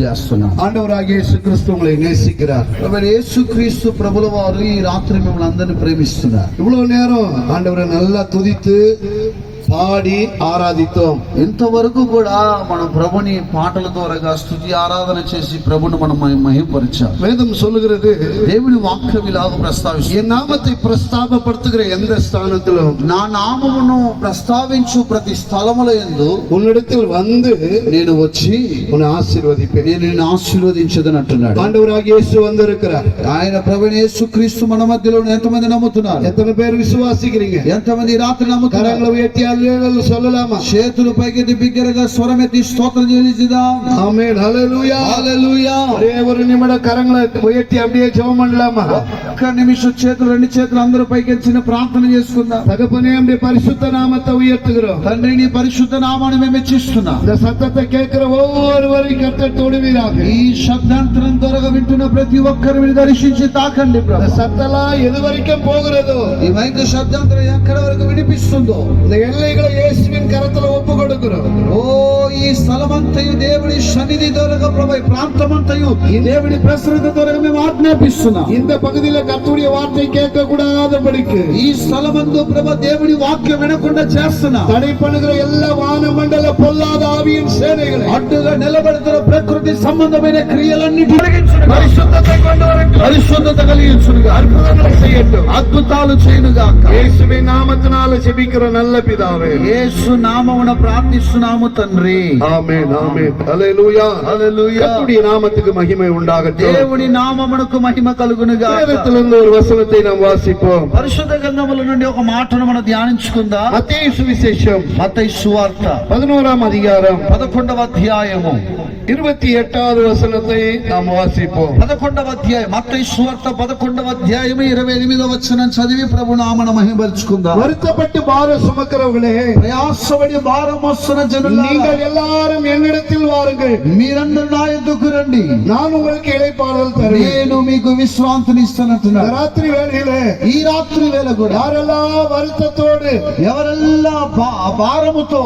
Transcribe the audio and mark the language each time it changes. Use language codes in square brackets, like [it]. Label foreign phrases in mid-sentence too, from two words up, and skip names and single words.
[te] చేస్తున్నాను. [ta] ஆண்டவராகிய இயேசு கிறிஸ்து உங்களை நேசிக்கிறார். [te] యేసుక్రీస్తు ప్రభుల వారు ఈ రాత్రి మిమ్మల్ని అందరినీ ప్రేమిస్తున్నారు. [ta] இவ்வளவு நேரம் ஆண்டவரை நல்லா துதித்து [te] పాడి ఆరాధిద్దాం. ఇంతవరకు కూడా మనం ప్రభుని పాటల ద్వారా స్తుతి ఆరాధన చేసి ప్రభుని మనం మహిమపరిచాం. [ta] வேதம் சொல்லுகிறது, [te] దేవుని వాక్యం ఇలాగ ప్రస్తావిస్తుంది, [ta] என் நாமத்தை பிரஸ்தாபப்படுத்துகிற எந்த ஸ்தானத்திலும் [te] నా నామమును ప్రస్తావించు ప్రతి స్థలములో యందు [ta] உன்னிடத்தில் வந்து [te] నేను వచ్చి [ta] உன்னை ஆசீர்வதிப்பேன். [te] నేను నిన్ను ఆశీర్వదించదని అంటున్నాడు. [ta] ஆண்டவராகிய இயேசு வந்திருக்கிறார். [te] ఆయన ప్రభువైన యేసుక్రీస్తు మన మధ్యలో ఎంతమంది నమ్ముతున్నారు? [ta] எத்தனை பேர் விசுவாசிக்கிறீங்க? [te] ఎంతమంది ఈ రాత్రి నమ్ముతున్నారు? [ta] கரங்களை உயர்த்தி அல்லேலூயா சொல்லலாமா? [te] చేతులు పైకెత్తి బిగ్గరగా స్వరమెత్తి స్తోత్రం చెల్లించుదాం. [ta] ஆமென், ஹல்லேலூயா, [te] హల్లెలూయా. [ta] ஒரே ஒரு நிமிடம் கரங்களை உயர்த்தி அப்படியே ஜெபம் பண்ணலாமா? [te] ఒక్క నిమిషం చేతులు, రెండు చేతులు అందరూ పైకెత్తి చిన్న ప్రార్థన చేసుకుందాం. [ta] தகப்பனே, நம்முடைய பரிசுத்த நாமத்தை உயர்த்துகிறோம். [te] తండ్రి, నీ పరిశుద్ధ నామాన్ని మేము హెచ్చిస్తున్నాం. [ta] இந்த சத்தத்தை கேட்கிற ஒவ்வொருவரையும் கர்த்தர் தொடுவீராக. [te] ఈ శబ్దాంతరం ద్వారా వింటున్న ప్రతి ఒక్కరిని దర్శించి తాకండి [ta] இந்த [te] ప్రభు. [ta] சத்தெல்லாம் எது வரைக்கும் போகிறதோ, [te] ఈ మైక్ శబ్దాంతరం ఎక్కడ వరకు వినిపిస్తుందో [ta] இந்த ఎల్லைகளை இயேசுவின் கரத்துல ஒப்பு கொடுக்கிறோம். [te] ఓ ఈ స్థలమంతయు దేవుని సన్నిధి ద్వారా ప్రభు, ఈ ప్రాంతమంతయు ఈ దేవుని ప్రసరత ద్వారా మేము ఆజ్ఞాపిస్తున్నాం. [ta] இந்த பகுதியில கர்த்தருடைய வார்த்தை கேட்க கூடாதபடிக்கு [te] ఈ స్థలమందు ప్రభు దేవుని వాక్యం వినకుండా చేస్తున్నాం. [ta] தடை பண்ணுகிற எல்லா வானமண்டல பொல்லாத ஆவியின் சேனைகளை [te] అడ్డుగా నిలబడుతున్న ప్రకృతి సంబంధమైన క్రియలన్నిటి [ta] பரிசுத்தத்தை கொண்டு வரட்டும். [te] పరిశుద్ధత కలిగించునుగా, [ta] அற்புதங்களை செய்யட்டும். [te] అద్భుతాలు చేయునుగా. [ta] இயேசுவின் நாமத்தினால ஜெபிக்கிற நல்ல பிதாவே, [te] యేసు నామమున ప్రార్థిస్తున్నాము తండ్రి. [ta] ஆமென், ஆமென், ஹல்லேலூயா, [te] హల్లెలూయా. [ta] கர்த்தருடைய நாமத்துக்கு மகிமை உண்டாகட்டும். [te] దేవుని నామమునకు మహిమ కలుగునుగా. [ta] வேதத்திலிருந்து ஒரு வசனத்தை நாம் வாசிப்போம். [te] పరిశుద్ధ గ్రంథముల నుండి ఒక మాటను మనం ధ్యానించుకుందాం. [ta] மத்தேயு சுவிசேஷம் [te] మత్తయి సువార్త [ta] 11వ அதிகாரம் [te] 11వ అధ్యాయము [ta] 28வது வசனத்தை நாம் வாசிப்போம். [te] 11వ అధ్యాయం, మత్తయి సువార్త 11వ అధ్యాయము 28వ వచనం చదివి ప్రభు నామమున మహిమపరుచుకుందాం. [ta] வருத்தப்பட்டு பாரம் சுமக்கிறவர்களே, [te] ప్రయాసపడి భారం మోస్తున్న జనులారా, [ta] நீங்கள் எல்லாரும் என்னிடத்தில் வாருங்கள், [te] మీరందరూ నా యొద్దకు రండి, [ta] நான் உங்களுக்கு இளைப்பாறுதல் தருவேன். [te] నేను మీకు విశ్రాంతిని ఇస్తానంటున్నాడు. [ta] ராத்திரி வேளையிலே [te] ఈ రాత్రి వేళ కూడా [ta] யாரெல்லாம் வருத்தத்தோடு, [te] ఎవరెల్లా భారముతో,